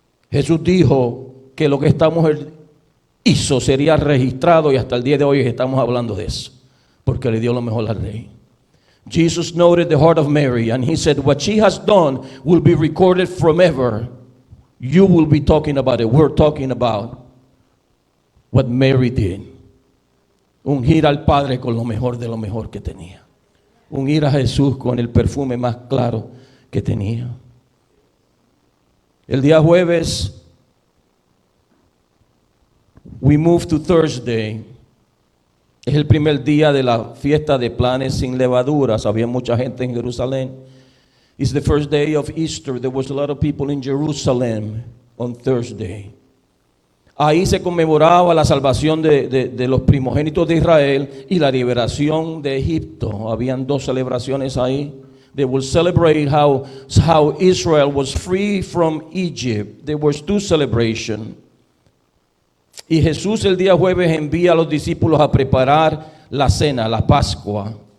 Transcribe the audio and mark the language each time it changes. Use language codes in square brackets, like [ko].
[es] Jesús dijo que lo que esta mujer hizo sería registrado y hasta el día de hoy estamos hablando de eso, porque le dio lo mejor al rey. [en] Jesus noted the heart of Mary and he said, what she has done will be recorded forever. You will be talking about it. We're talking about what Mary did. [es] Ungir al Padre con lo mejor de lo mejor que tenía. Ungir a Jesús con el perfume más claro que tenía. El día jueves [en] we move to Thursday. [es] Es el primer día de la fiesta de panes sin levaduras. Había mucha gente en Jerusalén. [en] It's the first day of Easter. There was a lot of people in Jerusalem on Thursday. [es] Ahí se conmemoraba la salvación de los primogénitos de Israel y la liberación de Egipto. Habían dos celebraciones ahí. [en] They will celebrate how Israel was free from Egypt. There was two celebrations. [es] Y Jesús el día jueves envía a los discípulos a preparar la cena, la Pascua.